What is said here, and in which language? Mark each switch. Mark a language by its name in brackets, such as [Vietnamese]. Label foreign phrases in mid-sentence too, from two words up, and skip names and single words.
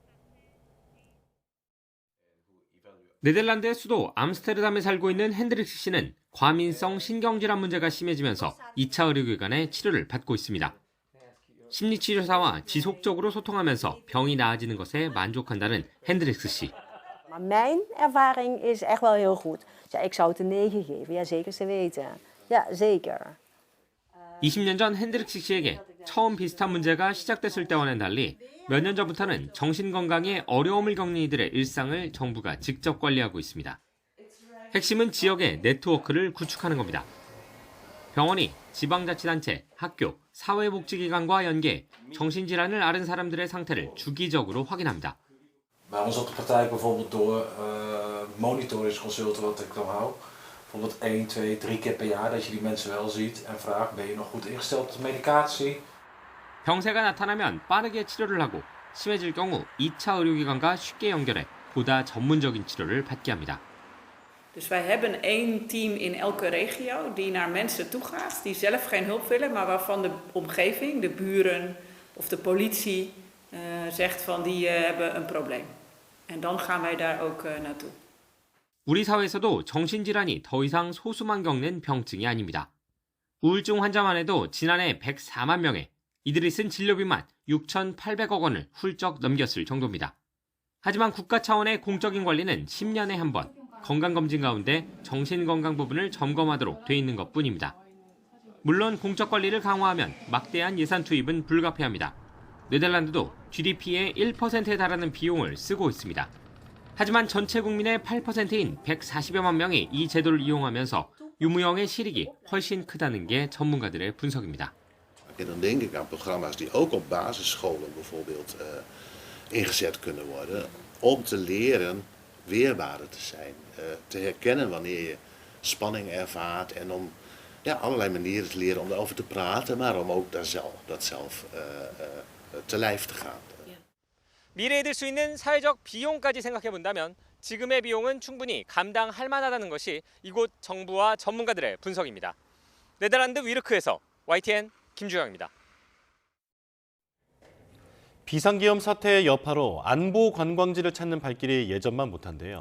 [Korean] 네덜란드의 수도 암스테르담에 살고 있는 핸드릭스 씨는 과민성 신경질환 문제가 심해지면서 2차 의료기관에 치료를 받고 있습니다. 심리치료사와 지속적으로 소통하면서 병이 나아지는 것에 만족한다는 핸드릭스 씨. [Dutch] Mijn ervaring is echt wel heel goed. Ja, ik zou het een 9 geven. Ja, zeker te weten. Ja, zeker. [Korean] 20년 전 핸드릭스 씨에게 처음 비슷한 문제가 시작됐을 때와는 달리 몇 년 전부터는 정신건강에 어려움을 겪는 이들의 일상을 정부가 직접 관리하고 있습니다. 핵심은 지역의 네트워크를 구축하는 겁니다. 병원이 지방자치단체, 학교, 사회복지기관과 연계해 정신질환을 앓은 사람들의 상태를 주기적으로 확인합니다. [Dutch] Bij ons op de praktijk bijvoorbeeld door monitoringsconsulten wat ik dan hou. Bijvoorbeeld 1, 2, 3 keer per jaar dat je die mensen wel ziet en vraagt ben je nog goed ingesteld op de medicatie. [Korean] 병세가 나타나면 빠르게 치료를 하고 심해질 경우 2차 의료기관과 쉽게 연결해 보다 전문적인 치료를 받게 합니다. [Dutch] Dus wij hebben één team in elke regio die naar mensen toe gaat die zelf geen hulp willen, maar waarvan de omgeving, de buren of de politie zegt van die hebben een probleem. En dan gaan wij daar ook naartoe. [Korean] 우리 사회에서도 정신질환이 더 이상 소수만 겪는 병증이 아닙니다. 우울증 환자만 해도 지난해 104만 명에 이들이 쓴 진료비만 6,800억 원을 훌쩍 넘겼을 정도입니다. 하지만 국가 차원의 공적인 관리는 10년에 한 번 건강검진 가운데 정신건강 부분을 점검하도록 돼 있는 것뿐입니다. 물론 공적 관리를 강화하면 막대한 예산 투입은 불가피합니다. 네덜란드도 GDP의 1%에 달하는 비용을 쓰고 있습니다. 하지만 전체 국민의 8%인 140여만 명이 이 제도를 이용하면서 유무형의 실익이 훨씬 크다는 게 전문가들의 분석입니다. [Dutch] Dan denk ik aan programma's die ook op basisscholen bijvoorbeeld ingezet kunnen worden om te leren weerbaarder te zijn, te herkennen wanneer je spanning ervaart en om allerlei manieren te leren om daarover te praten, maar om ook dat zelf te lijf te gaan. [Korean] 미래에 들 수 있는 사회적 비용까지 생각해 본다면 지금의 비용은 충분히 감당할 만하다는 것이 이곳 정부와 전문가들의 분석입니다. 네덜란드 위르크에서 YTN 김주영입니다. 비상계엄 사태의 여파로 안보 관광지를 찾는 발길이 예전만 못한데요.